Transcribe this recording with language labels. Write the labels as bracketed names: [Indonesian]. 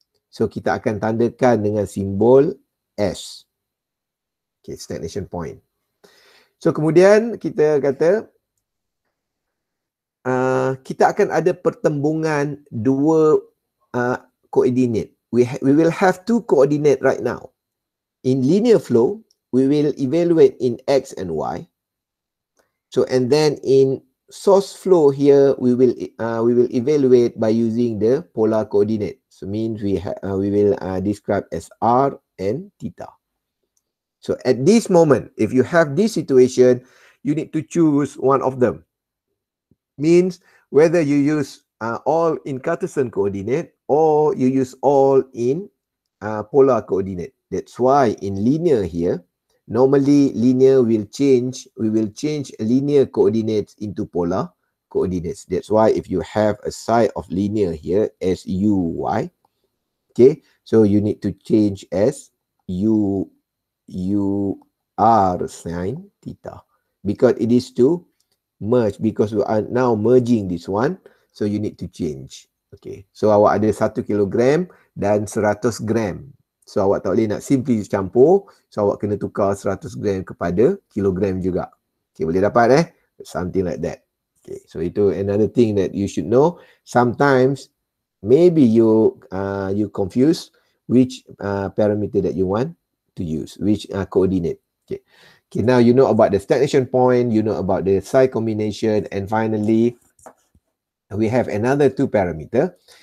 [Malay] So kita akan tandakan dengan simbol S. [English] Okay, stagnation point. [Malay] So kemudian kita kata kita akan ada pertembungan dua koordinat. [English] We will have two coordinate right now. In linear flow, we will evaluate in X and Y. So and then in source flow here, we will evaluate by using the polar coordinate. So means we will describe as R and theta. So at this moment, if you have this situation, you need to choose one of them. Means whether you use all in Cartesian coordinate or you use all in polar coordinate. That's why in linear here, normally linear will change. We will change linear coordinates into polar coordinates. That's why if you have a side of linear here as uy, okay, so you need to change as u r sine theta because it is to merge, because we are now merging this one, so you need to change. [Malay] Okay, so awak ada 1 kilogram dan 100 gram. So awak tak boleh nak simply campur, so awak kena tukar 100 gram kepada kilogram juga. Okay, boleh dapat [English] something like that. Okay, so itu another thing that you should know. Sometimes maybe you confuse which parameter that you want to use, which coordinate. Okay. Okay, now you know about the stagnation point, you know about the Psi combination, and finally we have another two parameter.